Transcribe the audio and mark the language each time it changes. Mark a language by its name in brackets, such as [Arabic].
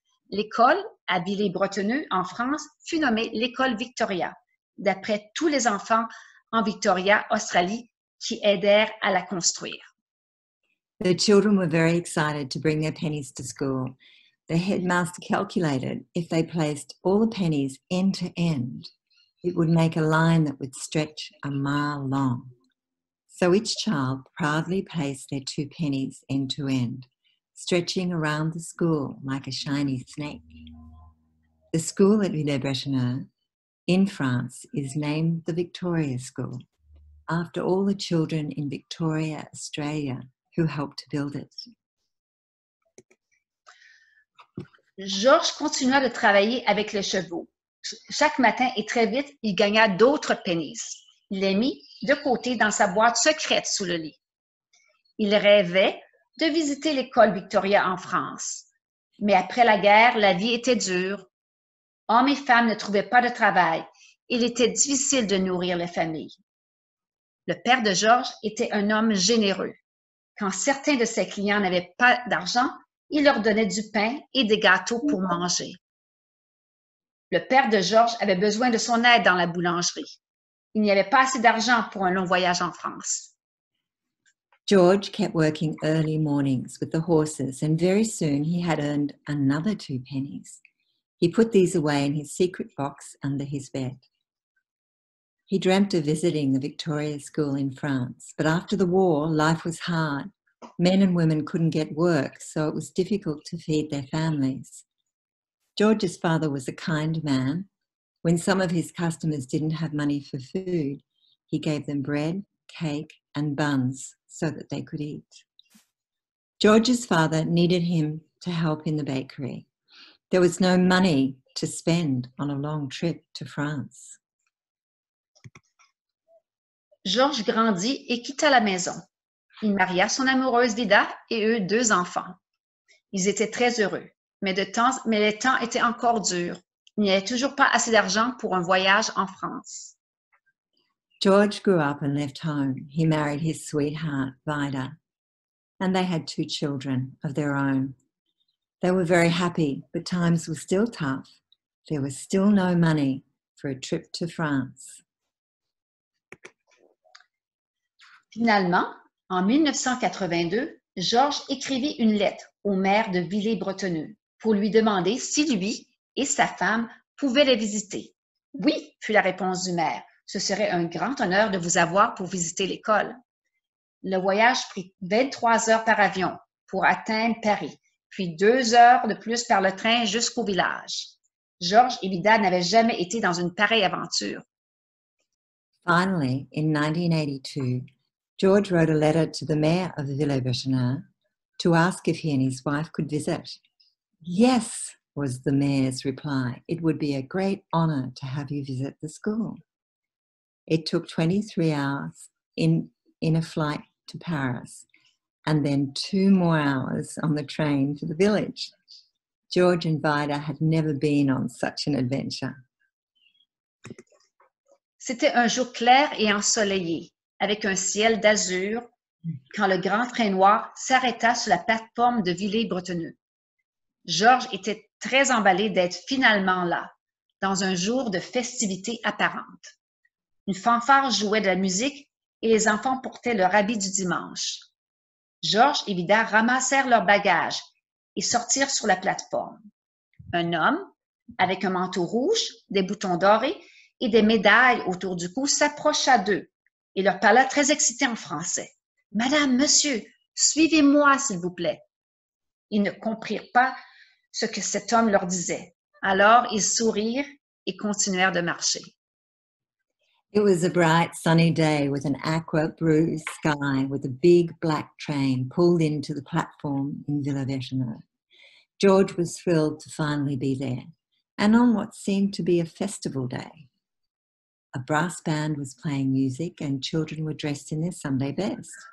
[French] L'école, à Villers-Bretonneux, en France, fut nommée l'école Victoria, d'après tous les enfants en Victoria, Australie, qui aidèrent à la construire. [English] The children were very excited to bring their pennies to school. The headmaster calculated if they placed all the pennies end to end, It would make a line that would stretch a mile long. So each child proudly placed their 2 pennies end to end, stretching around the school like a shiny snake. The school at Villers-Bretonneux in France is named the Victoria School, after all the children in Victoria, Australia, who helped to build it. [French] Georges continua de travailler avec les chevaux. Chaque matin et très vite, il gagna d'autres pennies. Il les mit de côté dans sa boîte secrète sous le lit. Il rêvait de visiter l'école Victoria en France. Mais après la guerre, la vie était dure. Hommes et femmes ne trouvaient pas de travail. Il était difficile de nourrir les familles. Le père de Georges était un homme généreux. Quand certains de ses clients n'avaient pas d'argent, il leur donnait du pain et des gâteaux pour manger. Le père de Georges avait besoin de son aide dans la boulangerie. Il n'y avait pas assez d'argent pour un long voyage en France. [English] George kept working early mornings with the horses, and very soon he had earned another 2 pennies. He put these away in his secret box under his bed. He dreamt of visiting the Victoria School in France, but after the war, life was hard. Men and women couldn't get work, so it was difficult to feed their families. George's father was a kind man. When some of his customers didn't have money for food, he gave them bread, cake, and buns so that they could eat. George's father needed him to help in the bakery. There was no money to spend on a long trip to France. [French] Georges grandit et quitta la maison. Il maria son amoureuse Vida et eut 2 enfants. Ils étaient très heureux, mais les temps étaient encore durs. Il n'y avait toujours pas assez d'argent pour un voyage en France. [English] George grew up and left home. He married his sweetheart, Vida, and they had 2 children of their own. They were very happy, but times were still tough. There was still no money for a trip to France. [French] Finalement, en 1982, Georges écrivit une lettre au maire de Villers-Bretonneux pour lui demander si lui et sa femme pouvaient les visiter. « Oui », fut la réponse du maire. « Ce serait un grand honneur de vous avoir pour visiter l'école. » Le voyage prit 23 heures par avion pour atteindre Paris, puis 2 heures de plus par le train jusqu'au village. Georges et Vida n'avaient jamais été dans une pareille aventure. [English] Finally, in 1982, George wrote a letter to the mayor of Villers-Bretonneux to ask if he and his wife could visit. Yes, was the mayor's reply. It would be a great honour to have you visit the school. It took 23 hours in a flight to Paris, and then 2 more hours on the train to the village. George and Vida had never been on such an adventure. [French] C'était un jour clair et ensoleillé, avec un ciel d'azur, quand le grand train noir s'arrêta sur la plateforme de Villers-Bretonneux. Georges était très emballé d'être finalement là, dans un jour de festivité apparente. Une fanfare jouait de la musique et les enfants portaient leur habit du dimanche. Georges et Vida ramassèrent leurs bagages et sortirent sur la plateforme. Un homme, avec un manteau rouge, des boutons dorés et des médailles autour du cou, s'approcha d'eux et leur parla très excité en français. « Madame, monsieur, suivez-moi, s'il vous plaît. » Ils ne comprirent pas ce que cet homme leur disait. Alors, ils sourirent et continuèrent de marcher. [English] It was a bright sunny day with an aqua blue sky with a big black train pulled into the platform in Villers-Bretonneux. George was thrilled to finally be there, and on what seemed to be a festival day. A brass band was playing music and children were dressed in their Sunday best.